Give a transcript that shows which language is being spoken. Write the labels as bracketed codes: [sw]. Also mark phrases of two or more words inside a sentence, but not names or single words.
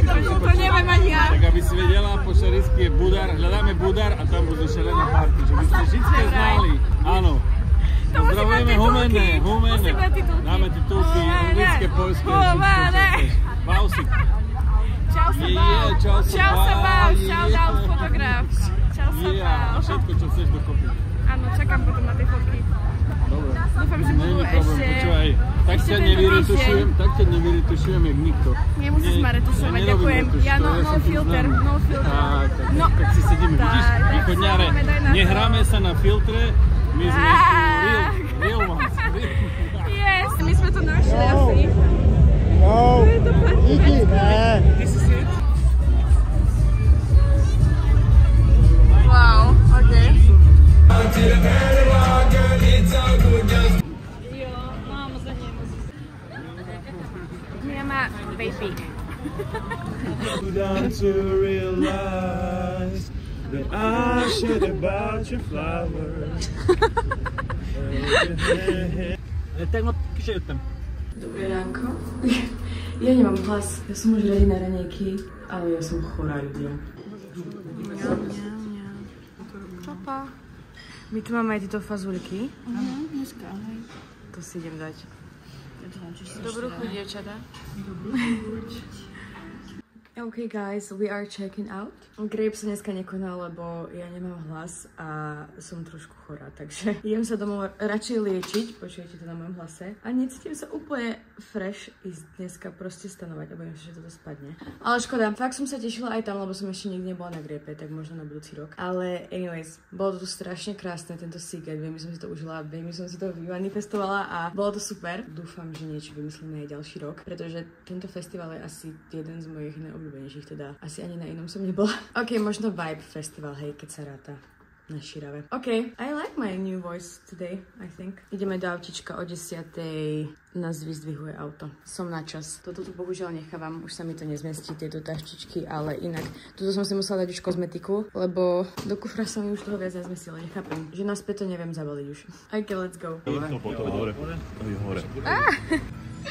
[sk] To neviem ani ja. Tak aby si vedela, po šarisky je Budar, hľadáme Budar a tam bude šelená party. Že by ste všetké znali. Áno. Pozdravujeme Humene. Dáme titulky, anglické, poľské, Bausik. Čau sa bál. [en] Shout out fotograf. [sk] Čau sa bál. Všetko, čo chceš dokopy. Áno, čakám potom na tie fotky. Dobre. Dúfam, že budú ešte... Počúvaj, tak ťa nevyretušujem, jak nikto. Nemusíš ma retušovať, ďakujem. Ja [en] no filter. [sk] Tak si sedíme, vidíš, východňare, nehráme sa na filtre, my sme [en] real ones. [sk] Yes, my sme to našli asi. [cs] No, díky, ne. [en] Wow, okay. [sk] Mia má vaping. [en] To realize that I should have bought your flowers. [sk] Dobré ránko. Ja nemám hlas. Ja som už ready na raňajky, ale ja som chorá ľudia. Papa. My tu máme aj tieto fazulky. Dneska, hej. To si idem dať. Dobrú chuť, dievčatá. [en] Okay guys, we are checking out. [sk] Grape sa dneska nekonal, lebo ja nemám hlas a som trošku chorá, takže idem sa domov radšej liečiť, počujete to na mojom hlase. A necítim sa úplne fresh ísť dneska proste stanovať, a bojím sa, že toto spadne. Ale škoda, fakt som sa tešila aj tam, lebo som ešte nikdy nebola na Grape, tak možno na budúci rok. Ale anyways, bolo to strašne krásne, tento Siget, veľmi som si to užila, veľmi som si to vymanifestovala a bolo to super. Dúfam, že niečo vymyslíme aj ďalší rok, pretože tento festival je asi jeden z mojich najobľúbenejších, teda asi ani na inom som nebola. Ok, možno Vibe Festival, hej, keď sa ráta na Širave. [en] Ok, I like my new voice today, I think. [sk] Ideme do autička o 10:00, nás vyzdvihuje auto. Som na čas. Toto tu bohužiaľ nechávam, už sa mi to nezmestí, tieto taštičky, ale inak. Tuto som si musela dať už kozmetiku, lebo do kufra sa mi už toho viac nezmestilo, nechápem. Že naspäť to neviem zabaliť už. [en] Ok, let's go. [sk] Dobre, hore.